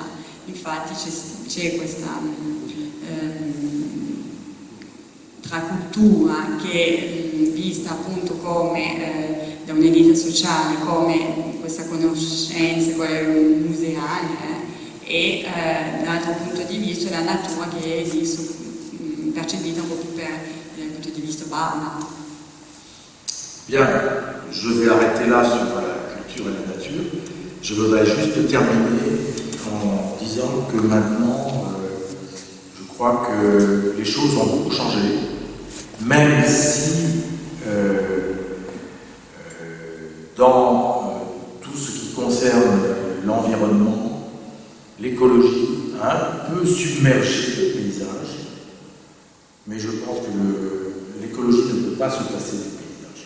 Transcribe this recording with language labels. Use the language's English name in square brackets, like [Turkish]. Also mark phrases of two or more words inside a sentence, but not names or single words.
[Italian] Infatti c'è questa tra cultura che è vista appunto come da un'elite sociale, come questa conoscenza museale e dall'altro punto di vista la natura che è percepita un po' più dal punto di vista barbaro. [French] Bien. je vais arrêter là sur la culture et la nature. Je voudrais juste terminer en disant que maintenant, je crois que les choses ont beaucoup changé, même si dans tout ce qui concerne l'environnement, l'écologie a un peu submergé le paysage, mais je pense que l'écologie ne peut pas se passer du paysage.